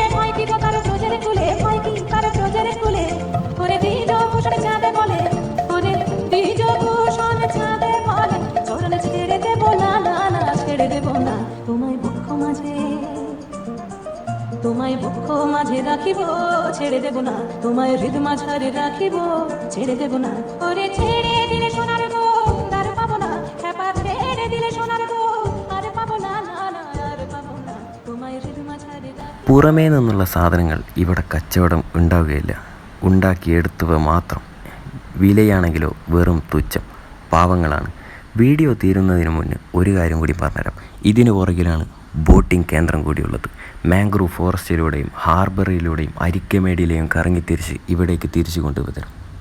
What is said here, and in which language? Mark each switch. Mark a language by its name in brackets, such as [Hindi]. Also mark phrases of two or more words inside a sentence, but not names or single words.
[Bangla] ভয় কি গো তার ব্রজের কুলে, ভয় কি তার ব্রজের কুলে, ওরে বীজ ভূষণ চাঁদে বলে, ওরে বীজ ভূষণ চাঁদে বলে, চরণ ছেড়ে দেব না, না না ছেড়ে দেব না, তোমায় বক্ষ মাঝে, তোমায় বক্ষ মাঝে রাখিব, ছেড়ে দেব না, তোমায় হৃদয় মাঝে রাখিব, ছেড়ে দেব না। ওরে ছেড়ে দিলে সোনার গো আর পাবো না, খেপা ছেড়ে দিলে সোনার গো আর পাবো না, না না আর পাবো না, তোমায় হৃদয় মাঝে। [Malayalam] പുറമേ നിന്നുള്ള സാധനങ്ങൾ ഇവിടെ കച്ചവടം ഉണ്ടാവുകയില്ല, ഉണ്ടാക്കിയെടുത്തവ മാത്രം. വിലയാണെങ്കിലോ വെറും തുച്ഛം. പാവങ്ങളാണ്. വീഡിയോ തീരുന്നതിന് മുന്നേ ഒരു കാര്യം കൂടി പറഞ്ഞുതരാം. ഇതിനു പുറകിലാണ് ബോട്ടിംഗ് കേന്ദ്രം കൂടിയുള്ളത്. മാംഗ്രൂവ് ഫോറസ്റ്റിലൂടെയും ഹാർബറിലൂടെയും അരിക്കമേടിയിലെയും കറങ്ങിത്തിരിച്ച് ഇവിടേക്ക് തിരിച്ചു കൊണ്ടുവരും.